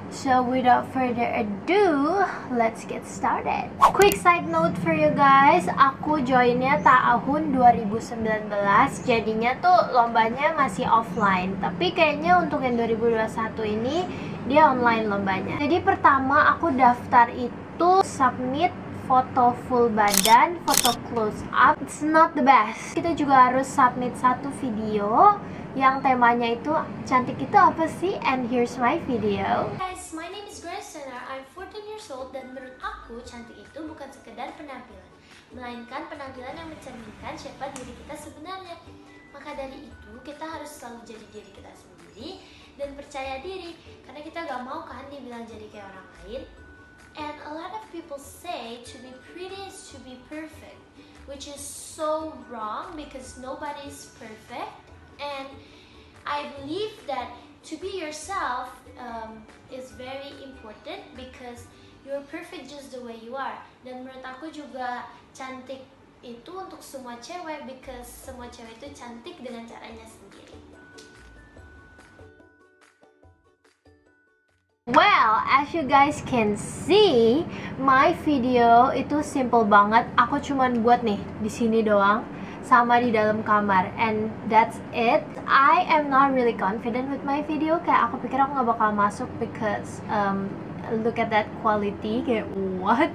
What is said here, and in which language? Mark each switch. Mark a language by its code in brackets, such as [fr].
[en] So without further ado, let's get started. Quick side note for you guys, aku joinnya tahun 2019. [id] Jadinya tuh lombanya masih offline. Tapi kayaknya untuk yang 2021 ini dia online lombanya. Jadi pertama aku daftar itu submit foto full badan, foto close up. It's not the best. Kita juga harus submit satu video yang temanya itu cantik itu apa sih? [en] And here's my video. Guys, my name is Grace Sena. [id] I'm 14 years old dan menurut aku cantik itu bukan sekedar penampilan, melainkan penampilan yang mencerminkan siapa diri kita sebenarnya. Maka dari itu kita harus selalu jadi diri kita sendiri dan percaya diri, karena kita gak mau kan dibilang jadi kayak orang lain. [en] And a lot of people say to be pretty is to be perfect, which is so wrong because nobody is perfect. And I believe that to be yourself is very important because you're perfect just the way you are. [id] Dan menurut aku juga cantik itu untuk semua cewek because semua cewek itu cantik dengan caranya sendiri. [en] Well, as you guys can see, my video itu simple banget. [id] Aku cuman buat nih di sini doang sama di dalam kamar, and that's it. [en] I am not really confident with my video. Kayak aku pikir aku nggak bakal masuk because look at that quality. Kayak what?